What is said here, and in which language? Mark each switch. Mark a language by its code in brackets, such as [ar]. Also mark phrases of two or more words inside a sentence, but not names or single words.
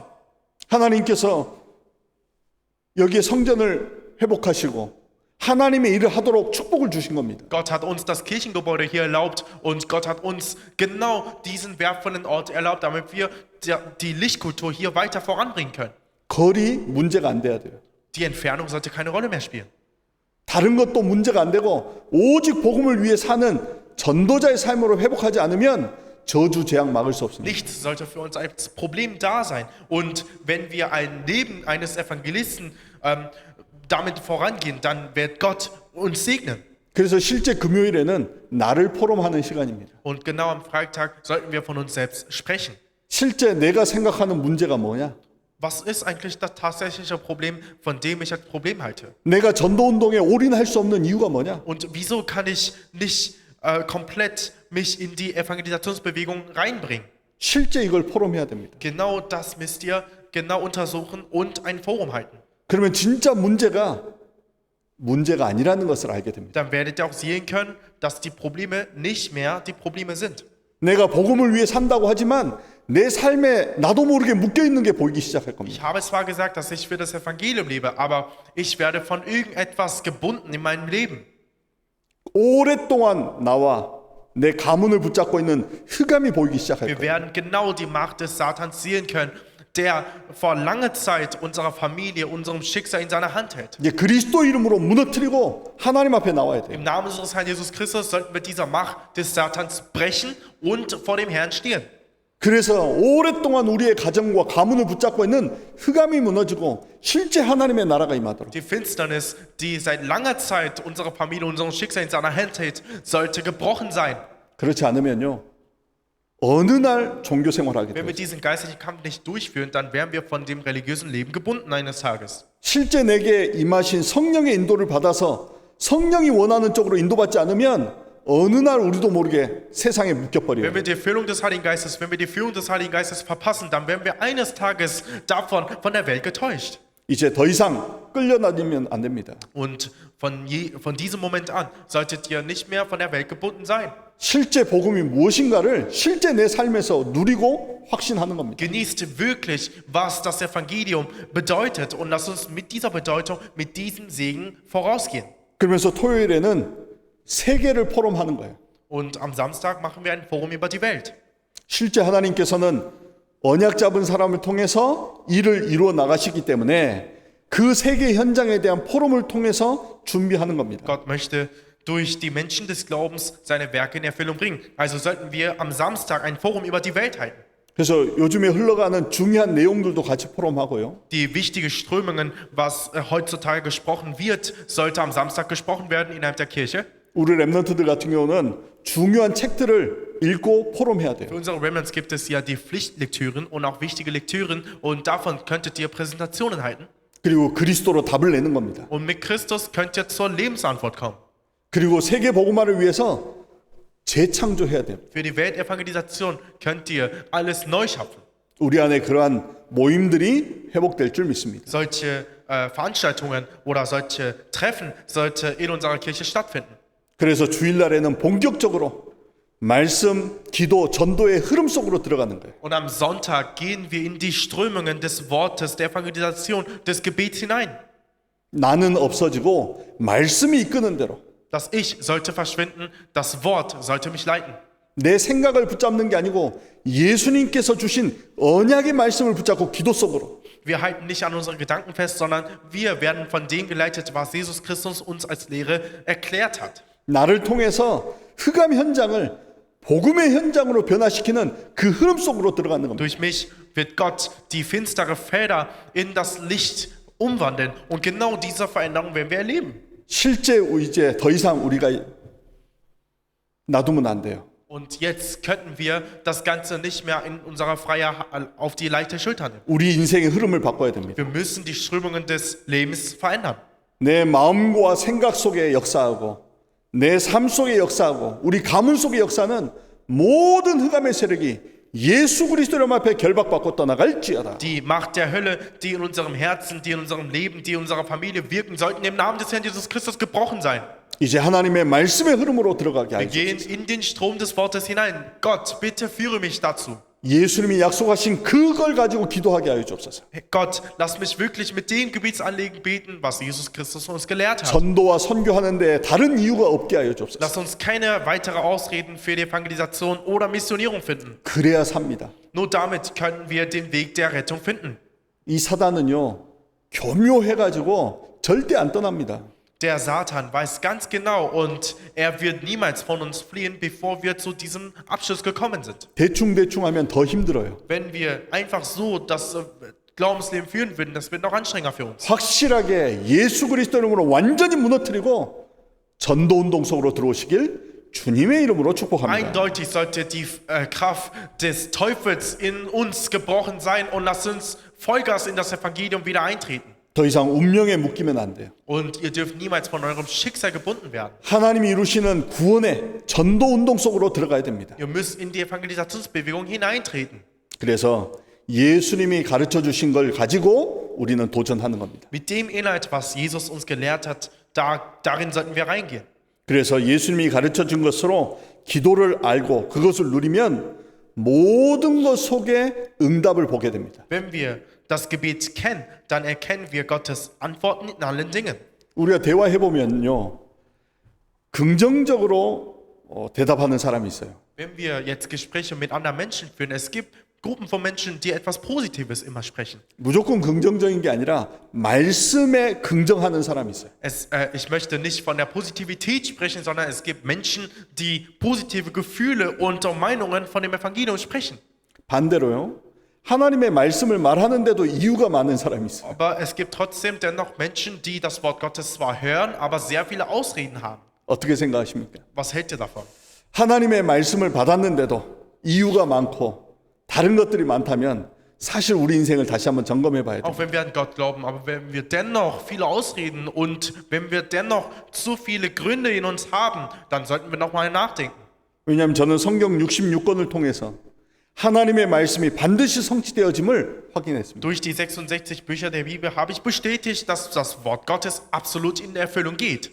[ko] 하나님께서 여기에 성전을 회복하시고 하나님의 일을 하도록 축복을 주신 겁니다. [de] Gott hat uns das Kirchengebäude hier erlaubt und Gott hat uns genau diesen wertvollen Ort erlaubt, damit wir die Lichtkultur hier weiter voranbringen können. [ko] 거리 문제가 안 돼야 돼요. [de] Die Entfernung sollte keine Rolle mehr spielen. [ko] 다른 것도 문제가 안 되고 오직 복음을 위해 사는 전도자의 삶으로 회복하지 않으면 저주 재앙 막을 수 없습니다. [de] Nichts sollte für uns als Problem da sein. Und wenn wir ein Leben eines Evangelisten damit vorangehen, dann wird Gott uns segnen. [ko] 그래서 실제 금요일에는 나를 포럼하는 시간입니다. [de] Und genau am Freitag sollten wir von uns selbst sprechen. [ko] 실제 내가 생각하는 문제가 뭐냐? [de] Was ist eigentlich das tatsächliche Problem, von dem ich als Problem halte? [ko] 내가 전도운동에 올인할 수 없는 이유가 뭐냐? [de] Und wieso kann ich nicht komplett mich in die Evangelisationsbewegung reinbringen? [ko] 실제 이걸 포럼해야 됩니다. [de] Genau das müsst ihr genau untersuchen und ein Forum halten. [ko] 그러면 진짜 문제가 아니라는 것을 알게 됩니다. [de] Dann werdet ihr auch sehen können, dass die Probleme nicht mehr die Probleme sind. [ko] 내가 복음을 위해 산다고 하지만 내 삶에 나도 모르게 묶여 있는 게 보이기 시작할 겁니다. [de] Ich habe zwar gesagt, dass ich für das Evangelium lebe, aber ich werde von irgendetwas gebunden in meinem Leben. [ko] 오랫동안 나와 내 가문을 붙잡고 있는 흑암이 보이기 시작할 [de] Wir [ko] 거예요. [de] werden genau die Macht des Satans sehen können, der vor langer Zeit unserer Familie, unserem Schicksal in seiner Hand hält. [ko] 이제 그리스도 이름으로 무너뜨리고 하나님 앞에 나와야 돼요. [de] Im Namen unseres Herrn Jesus Christus sollten wir dieser Macht des Satans brechen und vor dem Herrn stehen. [ko] 그래서 오랫동안 우리의 가정과 가문을 붙잡고 있는 흑암이 무너지고 실제 하나님의 나라가 임하도록 [de] Die Finsternis, die seit langer Zeit unsere Familie, unseren Schicksal in seiner Hand hält, sollte gebrochen sein. [ko] 그렇지 않으면요 어느 날 종교 생활하게 [de] Wenn [ko] 돼요. [de] wir diesen geistlichen Kampf nicht durchführen, dann wären wir von dem religiösen Leben gebunden eines Tages. [ko] 실제 내게 임하신 성령의 인도를 받아서 성령이 원하는 쪽으로 인도받지 않으면 어느 날 우리도 모르게 세상에 묶여버려요. [de] Wenn wir die Erfüllung des Heiligen Geistes, wenn wir die Führung des Heiligen Geistes verpassen, dann werden wir eines Tages davon von der Welt getäuscht. [ko] 이제 더 이상 끌려다니면 안 됩니다. [de] Und von diesem Moment an solltet ihr nicht mehr von der Welt gebunden sein. [ko] 실제 복음이 무엇인가를 실제 내 삶에서 누리고 확신하는 겁니다. [de] Genießt wirklich, was das Evangelium bedeutet und lasst uns mit dieser Bedeutung, mit diesem Segen vorausgehen. [ko] 그러면서 토요일에는 세계를 포럼하는 거예요. [de] Und am Samstag machen wir ein Forum über die Welt. [ko] 실제 하나님께서는 언약 잡은 사람을 통해서 일을 이루어 나가시기 때문에 그 세계 현장에 대한 포럼을 통해서 준비하는 겁니다. [de] Gott möchte durch die Menschen des Glaubens seine Werke in Erfüllung bringen. Also sollten wir am Samstag ein Forum über die Welt halten. [ko] 그래서 요즘에 흘러가는 중요한 내용들도 같이 포럼하고요. [de] Die wichtigen Strömungen, was heutzutage gesprochen wird, sollte am Samstag gesprochen werden innerhalb der Kirche. [ko] 우리 랩런트들 같은 경우는 중요한 책들을 읽고 포럼해야 돼요. [de] Für unsere Remnants gibt es ja die Pflichtlektüren und auch wichtige Lektüren und davon könntet ihr Präsentationen halten. [ko] 그리고 그리스도로 답을 내는 겁니다. [de] Und mit Christus könnt ihr zur Lebensantwort kommen. [ko] 그리고 세계 복음화를 위해서 재창조해야 돼요. [de] Für die Weltevangelisation könnt ihr alles neu schaffen. [ko] 우리 안에 그러한 모임들이 회복될 줄 믿습니다. [de] Solche Veranstaltungen oder solche Treffen sollte in unserer Kirche stattfinden. [ko] 그래서 주일날에는 본격적으로 말씀, 기도, 전도의 흐름 속으로 들어가는 거예요. [de] Und am Sonntag gehen wir in die Strömungen des Wortes, der Evangelisation, des Gebets hinein. [ko] 나는 없어지고 말씀이 이끄는 대로 [de] Das Ich sollte verschwinden, das Wort sollte mich leiten. [ko] 내 생각을 붙잡는 게 아니고 예수님께서 주신 언약의 말씀을 붙잡고 기도 속으로 [de] Wir halten nicht an unseren Gedanken fest, sondern wir werden von dem geleitet, was Jesus Christus uns als Lehre erklärt hat. [ko] 나를 통해서 흑암 현장을 복음의 현장으로 변화시키는 그 흐름 속으로 들어가는 겁니다. [de] Durch mich wird Gott die finstere Felder in das Licht umwandeln. Und genau diese Veränderung werden wir erleben. [ko] 실제 이제 더 이상 우리가 놔두면 안 돼요. [de] Und jetzt könnten wir das Ganze nicht mehr in unserer Freiheit auf die leichte Schulter nehmen. [ko] 우리 인생의 흐름을 바꿔야 됩니다. [de] Wir müssen die Strömungen des Lebens verändern. [ko] 내 마음과 생각 속에 역사하고 내 삶 속에 역사하고 우리 가문 속의 역사는 모든 흑암의 세력이 예수 그리스도 이름 앞에 결박받고 떠나갈지어다. [de] Die Macht der Hölle, die in unserem Herzen, die in unserem Leben, die in unserer Familie wirken, sollten im Namen des Herrn Jesus Christus gebrochen sein. [ko] 이제 하나님의 말씀의 흐름으로 들어가게 [de] Wir [ko] 하소서. [de] gehen in den Strom des Wortes hinein. Gott, bitte führe mich dazu. [ko] 예수님이 약속하신 그걸 가지고 기도하게 하여 주옵소서. [de] Gott, lass mich wirklich mit dem Gebetsanliegen beten, was Jesus Christus uns gelehrt hat. [ko] 전도와 선교하는데 다른 이유가 없게 하여 주옵소서. [de] Lass uns keine weitere Ausreden für die Evangelisation oder Missionierung finden. [ko] 그래야 삽니다. [de] Nur damit können wir den Weg der Rettung finden. [ko] 이 사단은요 교묘해가지고 절대 안 떠납니다. [de] Der Satan weiß ganz genau und er wird niemals von uns fliehen, bevor wir zu diesem Abschluss gekommen sind. [ko] 대충 하면 더 힘들어요. [de] Wenn wir einfach so das Glaubensleben führen würden, das wird noch anstrengender für uns. [ko] 확실하게 예수 그리스도 이름으로 완전히 무너뜨리고 전도운동 속으로 들어오시길 주님의 이름으로 축복합니다. [de] Eindeutig sollte die Kraft des Teufels in uns gebrochen sein und lasst uns Vollgas in das Evangelium wieder eintreten. [ko] 더 이상 운명에 묶이면 안 돼요. [de] Und ihr dürft niemals von eurem Schicksal gebunden werden. [ko] 하나님이 이루시는 구원의 전도운동 속으로 들어가야 됩니다. [de] Ihr müsst in die Evangelisationsbewegung hineintreten. [ko] 그래서 예수님이 가르쳐 주신 걸 가지고 우리는 도전하는 겁니다. [de] Mit dem Inhalt, was Jesus uns gelehrt hat, darin sollten wir reingehen. [ko] 그래서 예수님이 가르쳐 준 것으로 기도를 알고 그것을 누리면 모든 것 속에 응답을 보게 됩니다. [de] Wenn wir das Gebet kennen, dann erkennen wir Gottes Antworten in allen Dingen. [ko] 우리가 대화해 보면요, 긍정적으로 대답하는 사람이 있어요. [de] Wenn wir jetzt Gespräche mit anderen Menschen führen, es gibt Gruppen von Menschen, die etwas Positives immer sprechen. [ko] 무조건 긍정적인 게 아니라 말씀에 긍정하는 사람이 있어요. [de] Ich möchte nicht von der Positivität sprechen, sondern es gibt Menschen, die positive Gefühle und Meinungen von dem Evangelium sprechen. [ko] 반대로요. 하나님의 말씀을 말하는데도 이유가 많은 사람이 있어요. [de] Aber es gibt trotzdem dennoch Menschen, die das Wort Gottes zwar hören, aber sehr viele Ausreden haben. [ko] 어떻게 생각하십니까? [de] Was hält ihr davon? [ko] 하나님의 말씀을 받았는데도 이유가 많고 다른 것들이 많다면 사실 우리 인생을 다시 한번 점검해 봐야 돼요. [de] Auch wenn wir an Gott glauben, aber wenn wir dennoch viele Ausreden und wenn wir dennoch zu viele Gründe in uns haben, dann sollten wir nochmal nachdenken. [ko] 왜냐하면 저는 성경 66권을 통해서 하나님의 말씀이 반드시 성취되어짐을 확인했습니다. [de] Durch die 66 Bücher der Bibel habe ich bestätigt, dass das Wort Gottes absolut in Erfüllung geht.